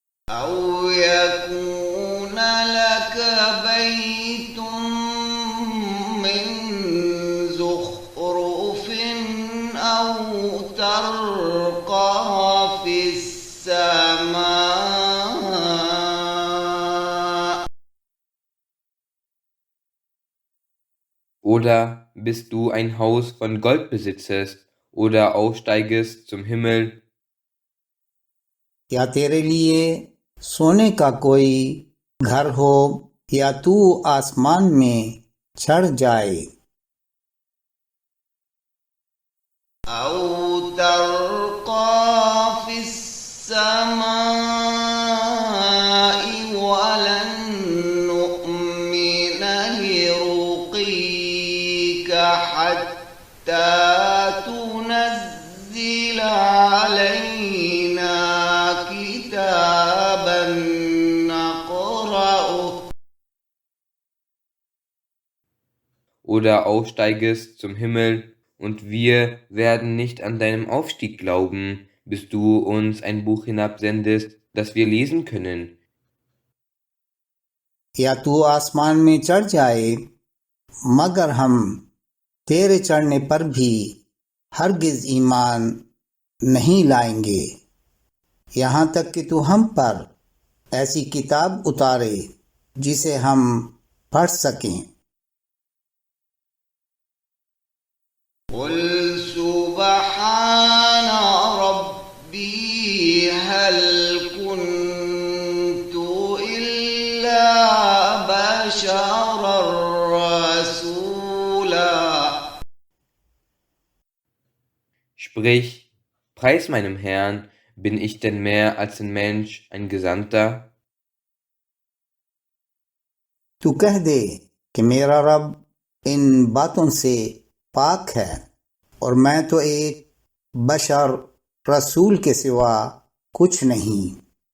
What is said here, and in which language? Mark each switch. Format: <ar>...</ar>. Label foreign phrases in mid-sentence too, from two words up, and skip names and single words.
<ar>أو يكون لك بيت من زخرف أو ترقى في السماء.</ar> <de>Oder bis du ein Haus von Gold besitzest oder aufsteigest zum Himmel.</de> <ur>یا تیرے لیے سونے کا کوئی گھر ہو یا تو آسمان میں چڑھ جائے.</ur> <ar>أو ترقى في السماء ولن نؤمن لرقيك حتى تنزل علينا كتابا نقرأه.</ar> <de>Oder aufsteigest zum Himmel, und wir werden nicht an deinem Aufstieg glauben, bis du uns ein Buch hinabsendest, das wir lesen können.</de> <ur>یا تو آسمان میں چڑھ جائے مگر ہم تیرے چڑھنے پر بھی ہرگز ایمان نہیں لائیں گے یہاں تک کہ تو ہم پر ایسی کتاب اتارے جسے ہم پڑھ سکیں.</ur> <ar>قل سبحان ربي هل كنت إلا بشرا رسولا.</ar> <de>Sprich, preis meinem Herrn, bin ich denn mehr als ein Mensch, ein Gesandter?</de> <ur>تو کہہ دے کہ میرا رب ان باتوں سے پاک ہے اور میں تو ایک بشر رسول کے سوا کچھ نہیں.</ur>